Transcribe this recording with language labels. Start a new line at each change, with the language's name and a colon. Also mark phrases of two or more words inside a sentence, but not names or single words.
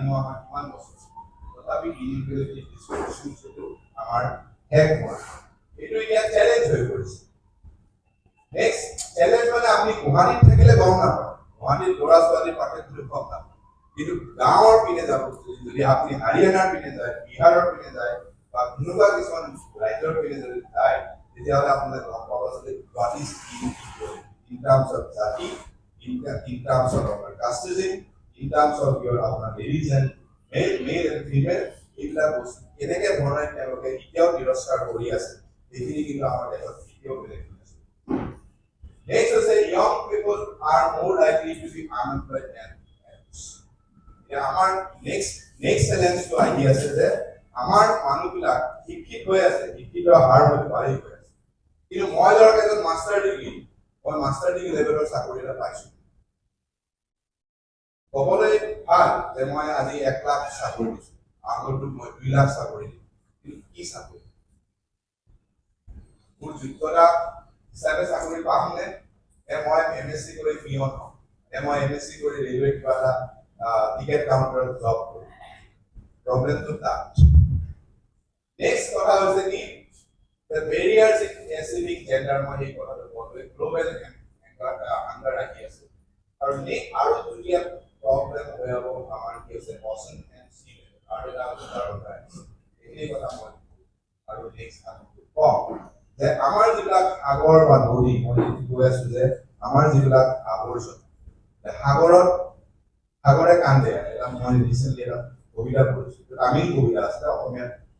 Assamese: মাহ আমাৰ কিমান বছৰ তথাপি
English: inequality discriminationটো
Assamese: আমাৰ শেষ হোৱা এইটো এতিয়া চেলেঞ্জ হৈ পৰিছে
English: next challenge
Assamese: মানে আপুনি গুৱাহাটীত থাকিলে গম নাপায় গুৱাহাটীত ল'ৰা ছোৱালীৰ পাঠ্যক্ৰম গম নাপায় কিন্তু গাঁৱৰ পিনে যাব যদি আপুনি হাৰিয়ানাৰ পিনে যায় বিহাৰৰ পিনে যায় বা কোনোবা কিছুমান ৰাজ্যৰ পিনে যদি যায় তেতিয়াহ'লে আপোনালোকে গম পাব যে
English: what is inequality in terms of জাতি in terms of our casteism in terms of your আপোনাৰ religion male and female
Assamese: এইবিলাক বস্তু কেনেকৈ ধৰণে তেওঁলোকে এতিয়াও তিৰস্কাৰ কৰি আছে সেইখিনি কিন্তু আমাৰ দেশত এতিয়াও বেলেগ হৈ আছে নেক্সট হৈছে
English: young people are more likely to be unemployed than
Assamese: আমাৰ নেক্সট চেলেঞ্জটো আহি আছে যে আমাৰ মানুহবিলাক শিক্ষিত হৈ আছে শিক্ষিত হাৰ হয়তো বাঢ়ি গৈ আছে কিন্তু মই ধৰক এজন
English: master degree
Assamese: লেভেলৰ চাকৰি এটা পাইছোঁ ক'বলৈ ভাল যে মই আজি 1 লাখ চাকৰি দিছোঁ আগতো মই 2 লাখ চাকৰি দিছোঁ কিন্তু কি চাকৰি মোৰ যোগ্যতা হিচাপে চাকৰি পামনে মই MSc কৰি পিয়ন হ'ম মই MSc কৰি ৰেলৱে কিবা এটা
English: ticket counterত
Assamese: জব কৰোঁ প্ৰব্লেমটো তাত নেক্সট কথা হৈছে কি
English: the barriers in achieving gender
Assamese: মই এই কথাটো ক'লোৱে
English: global under
Assamese: আহি আছে আৰু দুটা প্ৰব্লেম হৈ হ'ব আমাৰ কি হৈছে
English: ocean and sea
Assamese: আৰু এটা এইখিনি কথা মই আৰু নেক্সট কম যে আমাৰ যিবিলাক সাগৰ বা নদী মই কৈ আছো যে আমাৰ যিবিলাক আৱৰ্জনা সাগৰে কান্দে এটা মই ৰিচেণ্টলি এটা কবিতা পঢ়িছোঁ তামিল কবিতা আছে অসমীয়াত